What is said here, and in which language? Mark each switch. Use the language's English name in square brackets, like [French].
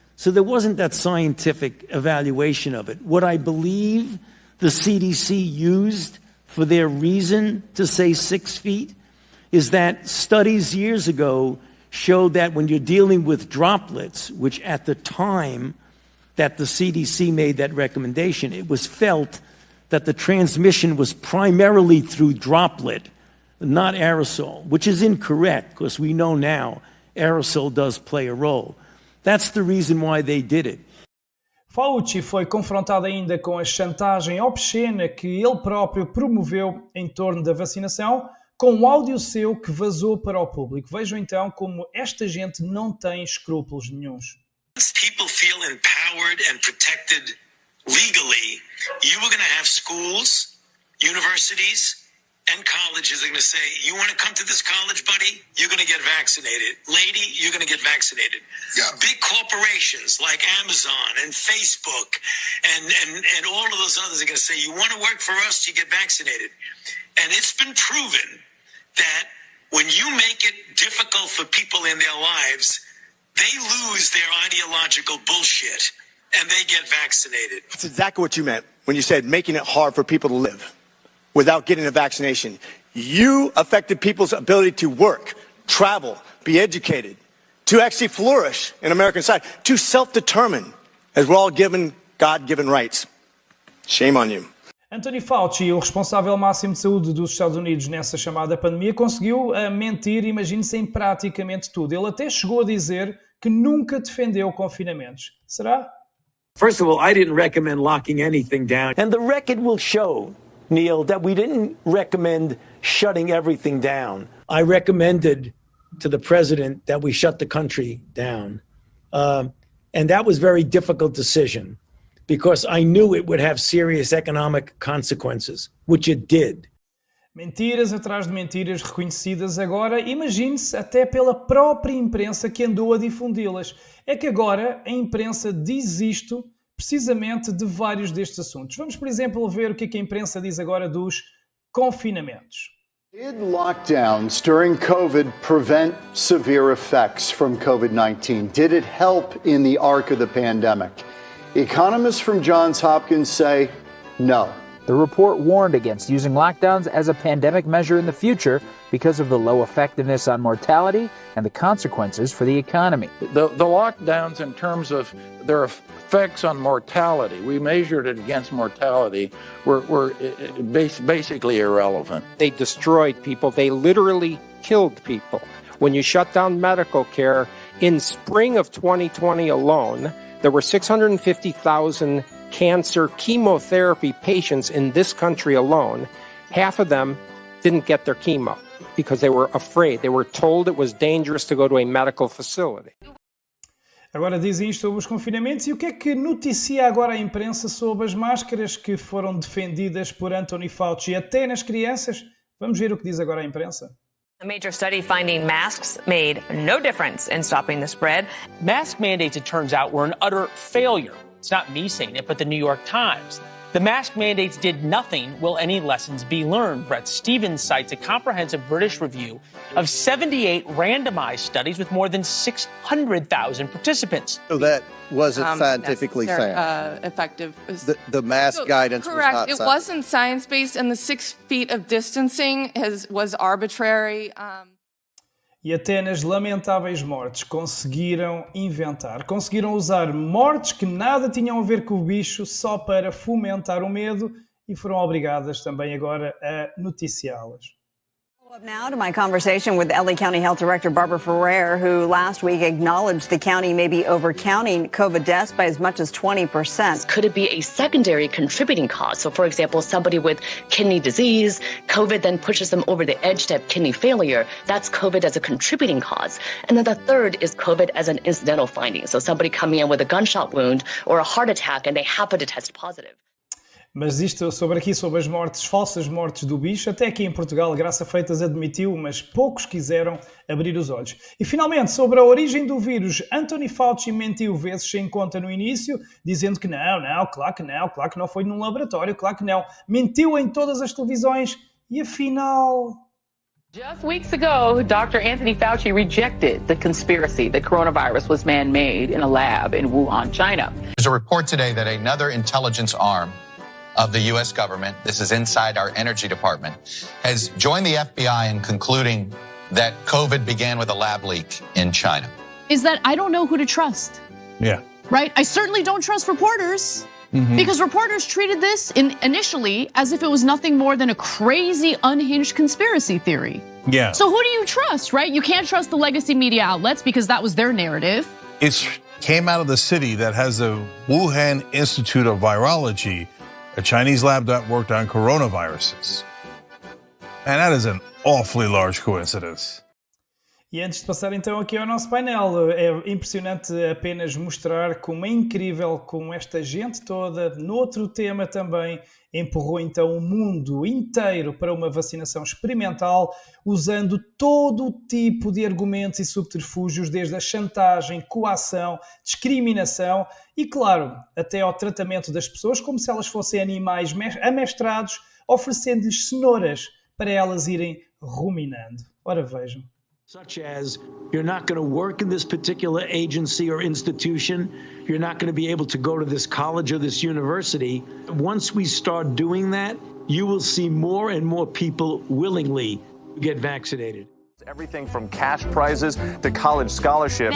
[English] So there wasn't that scientific evaluation of it. What I believe the CDC used for their reason to say 6 feet is that studies years ago showed that when you're dealing with droplets, which at the time that the CDC made that recommendation, it was felt that the transmission was primarily through droplet, not aerosol, which is incorrect because we know now aerosol does play a role. That's the reason why they did it. [Portuguese] Fauci foi confrontado ainda com a chantagem obscena que ele próprio promoveu em torno da vacinação, com um áudio seu que vazou para o público. Vejam então como esta gente não tem escrúpulos nenhuns. [English] People feel empowered and protected legally. You were going to have schools, universities, and colleges are going to say, you want to come to this college, buddy? You're going to get vaccinated. Lady, you're going to get vaccinated. Yeah. Big corporations like Amazon and Facebook and all of those others are going to say, you want to work for us, you get vaccinated. And it's been proven that when you make it difficult for people in their lives, they lose their ideological bullshit and they get vaccinated. That's exactly what you meant when you said making it hard for people to live without getting a vaccination. You affected people's ability to work, travel, be educated, to actually flourish in American society, to self-determine, as we're all given God-given rights. Shame on you. [Portuguese] Anthony Fauci, o responsável máximo de saúde dos Estados Unidos nessa chamada pandemia, conseguiu mentir, imagine-se, em praticamente tudo. Ele até chegou a dizer que nunca defendeu confinamentos. Será? [English] First of all, I didn't recommend locking anything down. And the record will show, Neil, that we didn't recommend shutting everything down. I recommended to the president that we shut the country down. And that was a very difficult decision because I knew it would have serious economic consequences, which it did. [Portuguese] Mentiras atrás de mentiras reconhecidas agora, imagine-se, até pela própria imprensa que andou a difundi-las. É que agora a imprensa diz isto precisamente de vários destes assuntos. Vamos, por exemplo, ver o que a imprensa diz agora dos confinamentos. [English] Did lockdowns during COVID prevent severe effects from COVID-19? Did it help in the arc of the pandemic? Economists from Johns Hopkins say no. The report warned against using lockdowns as a pandemic measure in the future because of the low effectiveness on mortality and the consequences for the economy. The lockdowns, in terms of their effects on mortality, we measured it against mortality, were basically irrelevant. They destroyed people. They literally killed people. When you shut down medical care, in spring of 2020 alone, there were 650,000 cancer chemotherapy patients in this country alone. Half of them didn't get their chemo because they were afraid. They were told it was dangerous to go to a medical facility. [Portuguese] Agora dizem isto sobre os confinamentos e o que é que noticia agora a imprensa sobre as máscaras que foram defendidas por Anthony Fauci até nas crianças? Vamos ver o que diz agora a imprensa. [English] A major study finding masks made no difference in stopping the spread. Mask mandates, it turns out, were an utter failure. It's not me saying it, but the New York Times. The mask mandates did nothing. Will any lessons be learned? Bret Stephens cites a comprehensive British review of 78 randomized studies with more than 600,000 participants. So that wasn't scientifically sound. Effective. The mask guidance correct. was not It wasn't science-based, and the 6 feet of distancing was arbitrary. [Portuguese] E até nas lamentáveis mortes conseguiram usar mortes que nada tinham a ver com o bicho só para fomentar o medo e foram obrigadas também agora a noticiá-las. [English] Now to my conversation with LA County Health Director Barbara Ferrer, who last week acknowledged the county may be overcounting COVID deaths by as much as 20%. Could it be a secondary contributing cause? So, for example, somebody with kidney disease, COVID then pushes them over the edge to have kidney failure. That's COVID as a contributing cause. And then the third is COVID as an incidental finding. So somebody coming in with a gunshot wound or a heart attack and they happen to test positive. [Portuguese] Mas isto sobre as mortes, falsas mortes do bicho, até aqui em Portugal, Graça Freitas admitiu, mas poucos quiseram abrir os olhos. E finalmente, sobre a origem do vírus, Anthony Fauci mentiu vezes sem conta no início, dizendo que claro que não foi num laboratório, claro que não. Mentiu em todas as televisões e afinal... [English] Just weeks ago, Dr. Anthony Fauci rejected the conspiracy that coronavirus was man-made in a lab in Wuhan, China. There's a report today that another intelligence arm of the U.S. government, this is inside our energy department, has joined the FBI in concluding that COVID began with a lab leak in China. Is that I don't know who to trust. Yeah. Right? I certainly don't trust reporters because reporters treated this initially as if it was nothing more than a crazy, unhinged conspiracy theory. Yeah. So who do you trust, right? You can't trust the legacy media outlets because that was their narrative. It came out of the city that has the Wuhan Institute of Virology, a Chinese lab that worked on coronaviruses. And that is an awfully large coincidence. [Portuguese] E antes de passar então aqui ao nosso painel, é impressionante apenas mostrar como é incrível como esta gente toda, noutro tema também, empurrou então o mundo inteiro para uma vacinação experimental, usando todo o tipo de argumentos e subterfúgios, desde a chantagem, coação, discriminação e, claro, até ao tratamento das pessoas como se elas fossem animais amestrados, oferecendo-lhes cenouras para elas irem ruminando. Ora, vejam. [English] Such as, you're not going to work in this particular agency or institution. You're not going to be able to go to this college or this university. Once we start doing that, you will see more and more people willingly get vaccinated. Everything from cash prizes to college scholarships.